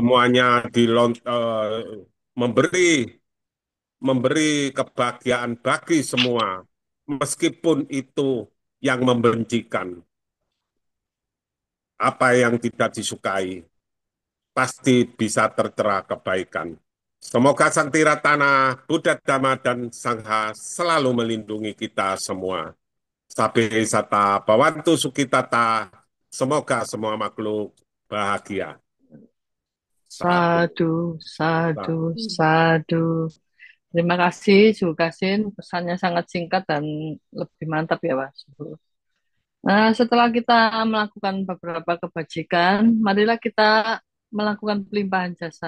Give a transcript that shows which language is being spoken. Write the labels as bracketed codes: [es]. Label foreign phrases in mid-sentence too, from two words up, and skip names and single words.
[id] Semuanya memberi memberi kebahagiaan bagi semua, meskipun itu yang membencikan, apa yang tidak disukai, pasti bisa tertera kebaikan. Semoga Sang Tiratana, Buddha Dhamma, dan Sangha selalu melindungi kita semua. [pi] Sabe sata bawantu sukitata, [id] semoga semua makhluk bahagia. [pi] Satu. Sadu, sadu, Satu. sadu. [id] Terima kasih, Suhu Kasin. Pesannya sangat singkat dan lebih mantap ya, Pak. Nah, setelah kita melakukan beberapa kebajikan, marilah kita melakukan pelimpahan jasa.